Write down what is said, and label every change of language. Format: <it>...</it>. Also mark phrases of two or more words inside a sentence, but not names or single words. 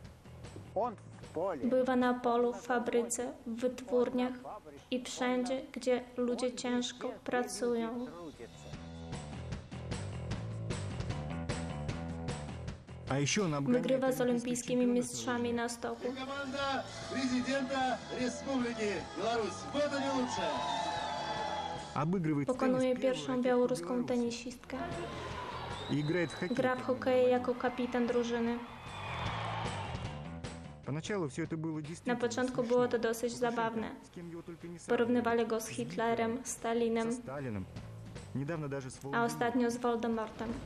<pl>Bywa na polu, w fabryce, w wytwórniach i wszędzie, gdzie ludzie ciężko pracują. Wygrywa z olimpijskimi mistrzami na stoku.</pl> <ru>Команда президента Республики Беларусь. Вот они лучше.</ru> <pl>Pokonuje pierwszą białoruską tenisistkę. Gra w hokeja jako kapitan drużyny. Na początku było to dosyć zabawne. Porównywali go z Hitlerem, Stalinem, a ostatnio z Voldemortem.</pl>